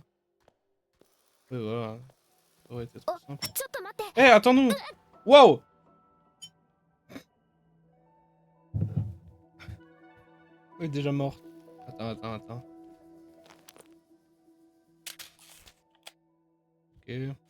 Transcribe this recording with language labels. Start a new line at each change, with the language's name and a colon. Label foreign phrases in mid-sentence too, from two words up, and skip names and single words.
French: Oui, voilà. Ça aurait été trop
Japanese: お
French: simple.
Japanese: ちょっと待って
French: Eh, attends-nous! Wow! Elle est déjà morte. Attends. Ok.